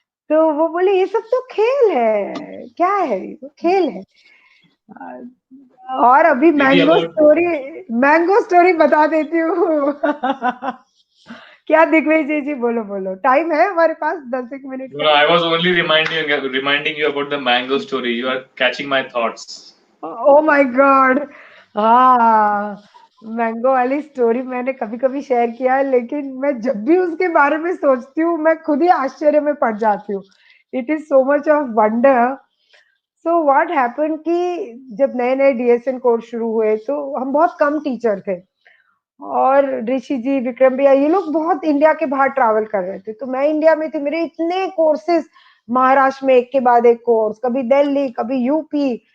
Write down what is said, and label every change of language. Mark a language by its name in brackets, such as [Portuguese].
[Hindi] तो वो बोले ये सब तो खेल है, क्या है, ये तो खेल है। और अभी [English] दीदी अबाउट, [Hindi] मैंगो स्टोरी बता देती हूँ। क्या दिग्विजय जी, बोलो बोलो, टाइम है हमारे पास 10 एक मिनट [English] no, [Hindi] का। [English] I was only reminding you about the mango story. You are catching my thoughts. Oh my god, [Hindi] हाँ, मैंगो वाली स्टोरी मैंने कभी कभी शेयर किया है, लेकिन मैं जब भी उसके बारे में सोचती हूँ मैं खुद ही आश्चर्य में पड़ जाती हूँ। [English] It is so much of wonder. So what happened [Hindi] कि जब नए नए डीएसएन कोर्स शुरू हुए तो हम बहुत कम टीचर थे, और ऋषि जी, विक्रम भैया, ये लोग बहुत इंडिया के बाहर ट्रैवल कर रहे थे, तो मैं इंडिया में थी, मेरे इतने कोर्सेज, महाराष्ट्र में एक के बाद एक कोर्स, कभी दिल्ली, कभी यूपी।